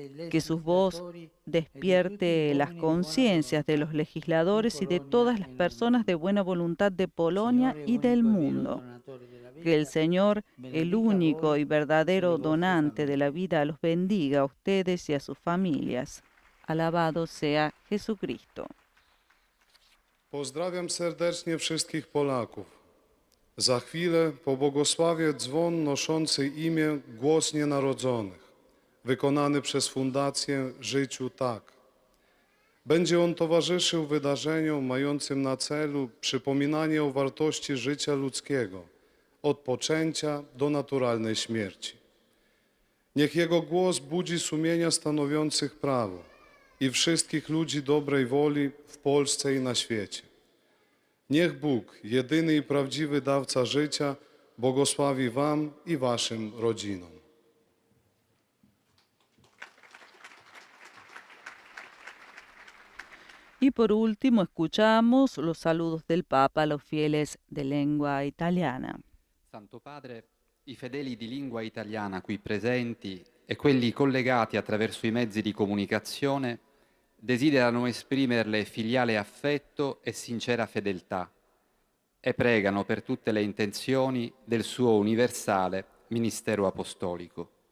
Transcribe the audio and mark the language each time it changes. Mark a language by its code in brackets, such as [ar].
[es] Que su voz despierte las conciencias de los legisladores y de todas las personas de buena voluntad de Polonia y del mundo. Que el Señor, el único y verdadero donante de la vida, los bendiga a ustedes y a sus familias. Alabado sea Jesucristo. [pl] Pozdrawiam serdecznie wszystkich Polaków. Za chwilę pobłogosławię dzwon noszący imię Głos Nienarodzonych, wykonany przez Fundację Życiu Tak. Będzie on towarzyszył wydarzeniom mającym na celu przypominanie o wartości życia ludzkiego, od poczęcia do naturalnej śmierci. Niech jego głos budzi sumienia stanowiących prawo i wszystkich ludzi dobrej woli w Polsce i na świecie. Niech Bóg, jedyny i prawdziwy dawca życia, błogosławi wam i waszym rodzinom. [es] Y por último, escuchamos los saludos del Papa a los fieles de lengua italiana. [it] Santo Padre, i fedeli di lingua italiana qui presenti e quelli collegati attraverso i mezzi di comunicazione desiderano esprimerle filiale affetto e sincera fedeltà e pregano per tutte le intenzioni del suo universale ministero apostolico.